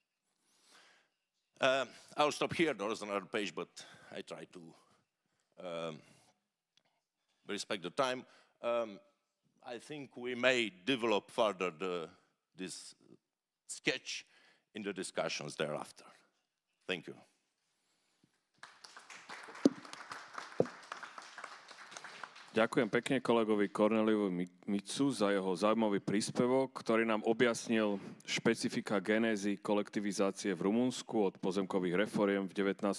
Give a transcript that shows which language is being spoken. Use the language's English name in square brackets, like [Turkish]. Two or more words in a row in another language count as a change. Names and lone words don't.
[English] I'll stop here. There is another page, but I try to respect the time. I think we may develop further this sketch in the discussions thereafter. Thank you. [Slovak] Ďakujem pekne kolegovi Korneliovi Micu za jeho zaujímavý príspevok, ktorý nám objasnil špecifika genézy kolektivizácie v Rumunsku od pozemkových reforiem v 19.